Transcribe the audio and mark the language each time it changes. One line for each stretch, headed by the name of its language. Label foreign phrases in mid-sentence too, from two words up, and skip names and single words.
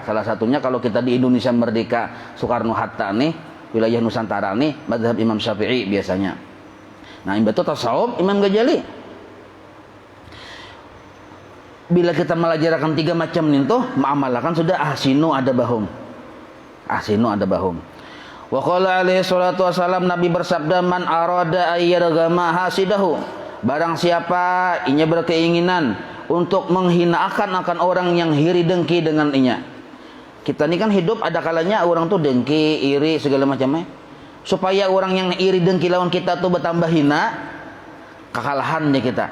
Banjar: Salah satunya kalau kita di Indonesia merdeka Soekarno Hatta nih, wilayah Nusantara nih, madhab Imam Syafi'i biasanya. Nah, imbah itu tasawuf Imam Ghazali. Bila kita melajarkan 3 macam itu, mengamalkan sudah
Arabic: أحسنوا أدبهم. أحسنوا أدبهم. وقال عليه الصلاة والسلام,
Banjar: Nabi bersabda,
Arabic: من أراد أن يرغم حاسده.
Banjar: Barang siapa inya berkeinginan untuk menghinakan akan orang yang iri dengki dengan inya. Kita ini kan hidup ada kalanya orang tuh dengki, iri segala macamnya. Supaya orang yang iri dengki lawan kita tuh bertambah hina, kekalahan nih kita.